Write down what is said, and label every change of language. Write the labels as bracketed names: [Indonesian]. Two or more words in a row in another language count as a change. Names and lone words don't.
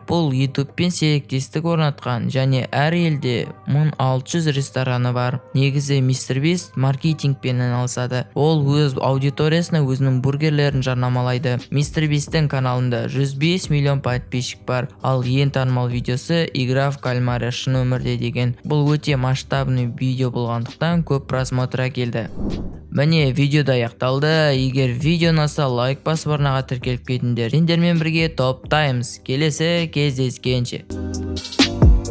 [Kazakh] Бұл YouTube-пен серіктестік орнатқан және әр елде 1600 рестораны бар. Негізі Мистер Бист маркетингпен айналысады. Ол өз аудиториясына өзінің бургерлерін жарнамалайды. Мистер Бисттің каналында 105 миллион подписчик бар, ал ең танымал видеосы [Russian] игра в кальмара [Kazakh] шын өмірде деген. Бұл өте масштабный видео болғандықтан көп просмотрға келді. Міне видеода аяқталды. Егер видео ұнаса лайк басып арнаға тіркеліп кетіңдер. Сендермен бірге топ таймс. Келесі кездескенше.